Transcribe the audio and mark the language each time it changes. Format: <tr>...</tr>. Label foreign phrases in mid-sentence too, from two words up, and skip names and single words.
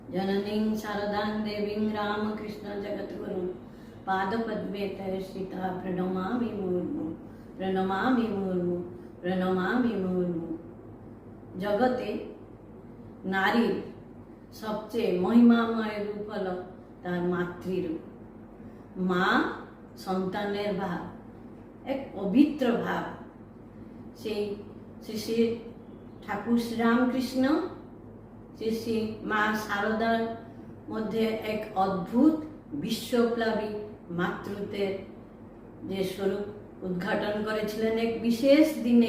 <sa>जननीं शारदां देवीं रामकृष्ण जगद्गुरुं पादपद्मे तयस्थिता प्रणमामि मुर्मु प्रणमामि मुर्मु प्रणमामि मुर्मु।</sa> <bn>জগতে নারীর সবচেয়ে মহিমাময় রূপ হলো তার মাতৃরূপ। মা সন্তানের ভাব, এক পবিত্র ভাব। সেই শ্রী ঠাকুর শ্রীরামকৃষ্ণ শ্রী মা শারদার মধ্যে এক অদ্ভুত বিশ্বপ্লাবী মাতৃত্বের যে স্বরূপ উদ্ঘাটন করেছিলেন এক বিশেষ দিনে।</bn>